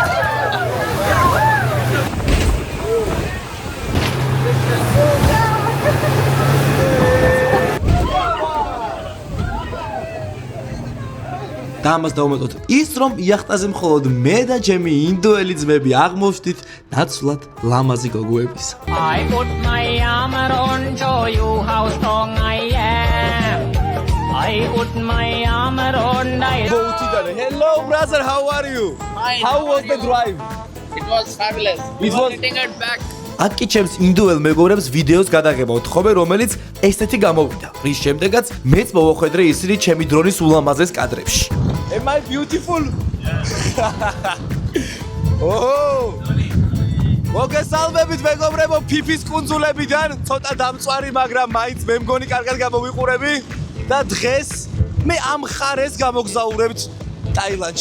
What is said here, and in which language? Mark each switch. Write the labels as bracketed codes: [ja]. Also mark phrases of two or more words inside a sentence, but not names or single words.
[ka] და ამას დავუმეტყოთ ის, რომ იახტაზე მხოლოდ მე და ჩემი ინდოელი ძმები აღმოვჩდით ნაცვლად ლამაზი გოგოების. [en] I put my armor on, show you how strong I am. I put my armor on, Hello brother, how are you? How was the drive? It was fabulous. It was Getting it back. [ka] აქ კი ჩემს ინდოელ მეგობრებს ვიდეოს გადაღება ვთხოვე, რომელიც ესეთი გამოვიდა. რის შემდეგაც მეც მოვახვედრე ისინი ჩემი დრონის ულამაზეს კადრებში. [en] Am I beautiful? Oh! [ka] მოგესალმებით მეგობრებო ფიფის კუნძულებიდან, ცოტა დამწვარი, მაგრამ მაინც მე მგონი კარგად გამოვიყურები და დღეს მე ამ ხარეს გამოგზაურებთ ტაილანდში.